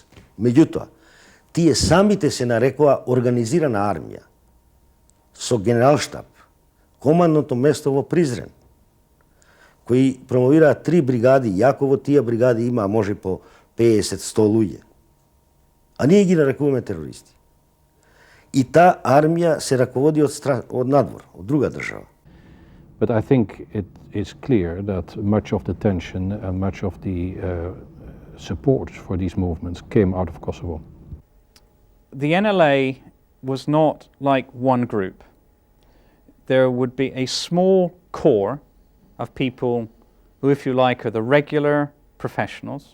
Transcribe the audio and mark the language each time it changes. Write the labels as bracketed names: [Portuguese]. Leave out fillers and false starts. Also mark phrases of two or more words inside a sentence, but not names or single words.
[Macedonian] Меѓутоа, тие самите се нарекува организирана армија со генералштаб, командното место во Призрен, кои промовираат 3 бригади, јако во тие бригади има може по 50-100 луѓе. А ние ги нарекуваме терористи. И таа армија се раководи од надвор, од друга држава. [English] But I think it is clear that much of the tension and much of the support for these movements came out of Kosovo. The NLA was not like one group. There would be a small core of people who, if you like, are the regular professionals.